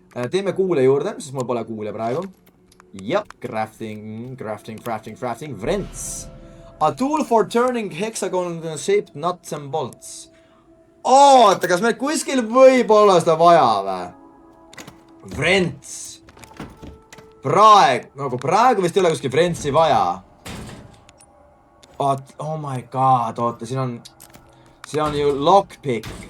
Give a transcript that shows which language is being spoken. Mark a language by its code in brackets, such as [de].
[et] Teeme kuule juurde, sest mul pole kuule praegu. Jep, crafting. Vrents. [en] A tool for turning hexagon-shaped nuts and bolts. [et] Oota, kas meil kuskil võib olla seda vaja või? Vrents. Praegu vist ei ole kuskil vrentsi vaja. [en] Oh my god, [et] oota, siin on ju lockpick.